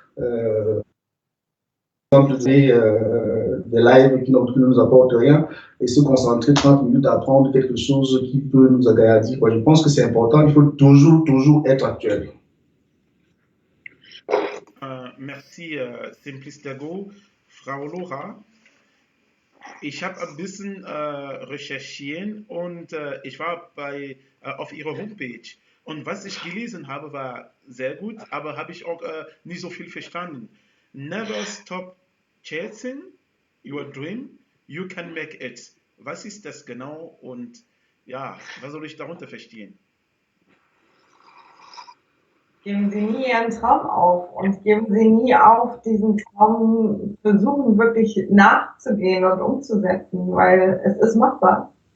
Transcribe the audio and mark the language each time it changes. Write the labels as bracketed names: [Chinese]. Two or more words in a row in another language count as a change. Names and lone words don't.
[French] Des lives qui ne nous apportent rien et se concentrer 30 minutes à apprendre quelque chose qui peut nous agrandir. Je pense que c'est important, il faut toujours être actuel. Merci, Simplice Dago. [German] Frau Lora, ich habe ein bisschen recherchiert und ich war auf Ihrer Homepage. Und was ich gelesen habe, war sehr gut, aber habe ich auch nicht so viel verstanden. [English] Never stop chasing your dream, you can make it. [German] Was ist das genau und ja, was soll ich darunter verstehen? Geben Sie nie Ihren Traum auf und geben Sie nie auf, diesen Traum versuchen wirklich nachzugehen und umzusetzen, weil es ist machbar.